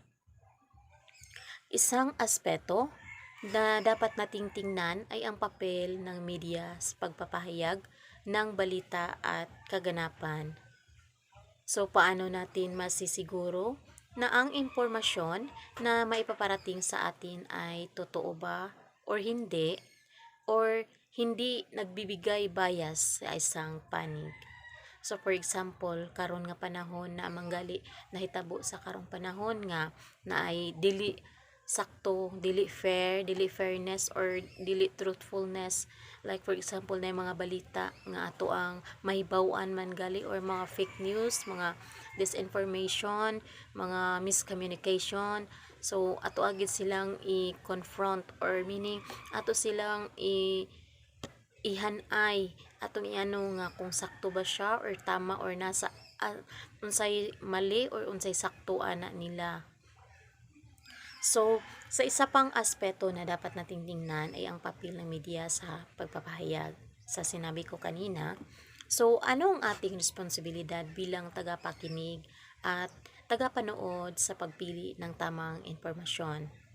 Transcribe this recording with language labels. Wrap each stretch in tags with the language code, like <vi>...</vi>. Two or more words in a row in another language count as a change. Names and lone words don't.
<tl>Isang aspeto na dapat nating tingnan ay ang papel ng media sa pagpapahayag ng balita at kaganapan. So, paano natin masisiguro na ang impormasyon na maipaparating sa atin ay totoo ba or hindi nagbibigay bias sa isang panig.</tl> <en>So for example,</en> <ceb>karon nga panahon na manggali nahitabo sa karong panahon nga na ay dili sakto, dili fair, dili fairness or dili truthfulness.</ceb> <en>Like for example,</en> <ceb>na mga balita nga ato ang mahibaw-an man gali or mga</ceb> <en>fake news,</en> <ceb>mga disinformation, mga miscommunication. So ato agid silang i-confront or meaning ato silang ihanay atong iano nga kung sakto ba siya or tama or nasa unsay mali or unsay saktuan na nila.</ceb> <tl>So, sa isa pang aspeto na dapat nating tingnan ay ang papel ng media sa pagpapahayag. Sa sinabi ko kanina, so ano ang ating responsibilidad bilang tagapakinig at tagapanood sa pagpili ng tamang impormasyon?</tl>